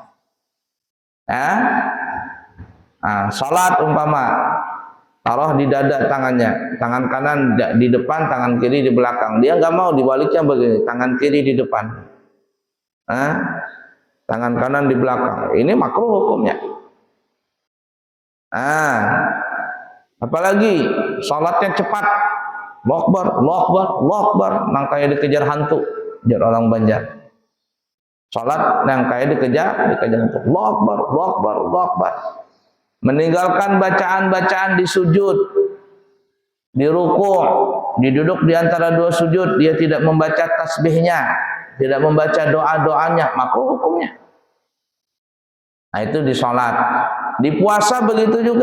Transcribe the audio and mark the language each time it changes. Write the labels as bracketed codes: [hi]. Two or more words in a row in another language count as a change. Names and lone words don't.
[id] Salat umpama taruh di dada tangannya, tangan kanan di depan, tangan kiri di belakang. Dia nggak mau, dibaliknya begini, tangan kiri di depan, tangan kanan di belakang. Ini makruh hukumnya. Apalagi salatnya cepat, [ar] الله أكبر، الله أكبر، الله أكبر, [bjn] nang kayak dikejar hantu, jar orang Banjar. Salat nang kayak dikejar hantu, [ar] الله أكبر، الله أكبر، الله أكبر. [id] Meninggalkan bacaan-bacaan di sujud, di ruku', diduduk di antara dua sujud, dia tidak membaca tasbihnya, tidak membaca doa-doanya, makruh hukumnya. Nah, itu di salat. Di puasa begitu juga.